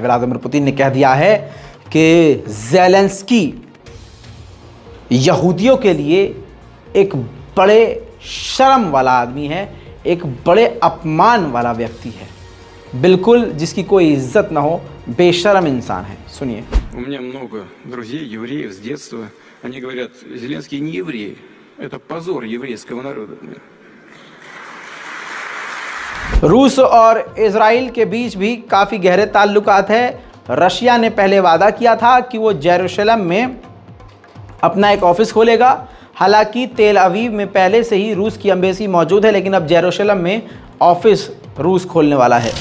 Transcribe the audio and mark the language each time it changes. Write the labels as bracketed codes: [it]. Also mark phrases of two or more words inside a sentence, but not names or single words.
[hi] व्लादिमीर पुतिन ने कह दिया है कि ज़ेलेंस्की यहूदियों के लिए एक बड़े शर्म वाला आदमी है, एक बड़े अपमान वाला व्यक्ति है, बिल्कुल जिसकी कोई इज्जत ना हो, बेशर्म इंसान है। सुनिए। [ru] У меня много друзей, евреев с детства. Они говорят, Зеленский не еврей. Это позор еврейского народа. [hi] रूस और इजराइल के बीच भी काफ़ी गहरे ताल्लुकात है। रशिया ने पहले वादा किया था कि वो जेरूशलम में अपना एक ऑफिस खोलेगा। हालांकि तेल अवीव में पहले से ही रूस की एम्बेसी मौजूद है, लेकिन अब जेरूशलम में ऑफिस रूस खोलने वाला है।